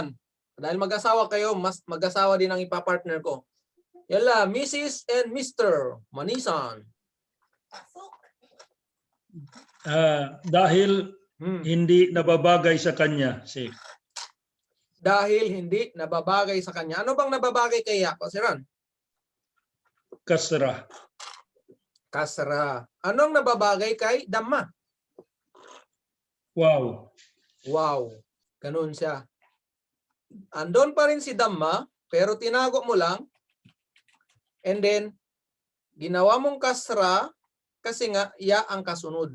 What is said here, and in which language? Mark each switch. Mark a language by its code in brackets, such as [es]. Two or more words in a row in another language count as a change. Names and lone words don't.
[tl] Dahil mag-asawa kayo, mas mag-asawa din ang ipapartner ko. [en] Yala, Mrs. and Mr. Manisan. [tl] Dahil hindi nababagay sa kanya. Dahil hindi nababagay sa kanya. Ano bang nababagay kay ya, Pasiran? Kasra. Kasra. Anong nababagay kay damma? Wow. Wow. Ganun siya. Andon pa rin si damma, pero tinago mo lang. [en] And then, [tl] ginawa mong kasra kasi nga, ya ang kasunod.